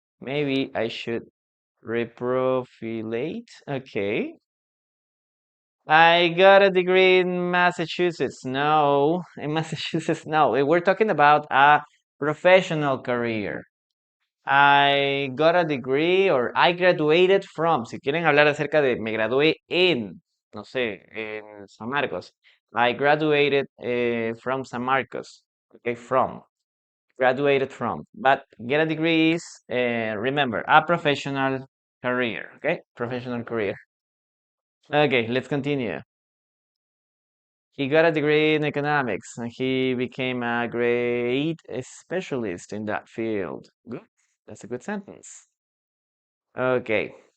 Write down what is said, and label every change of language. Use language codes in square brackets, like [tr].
[en] Maybe I should reprofilate. Okay. I got a degree in Massachusetts. No, in Massachusetts, no. We're talking about a professional career. I got a degree or I graduated from. [es] Si quieren hablar acerca de me gradué en, no sé, en San Marcos. [en] I graduated from San Marcos. Okay, from. Graduated from. But get a degree is, remember, a professional career. Okay, professional career. Okay, let's continue. He got a degree in economics and he became a great specialist in that field. Good. That's a good sentence. Okay.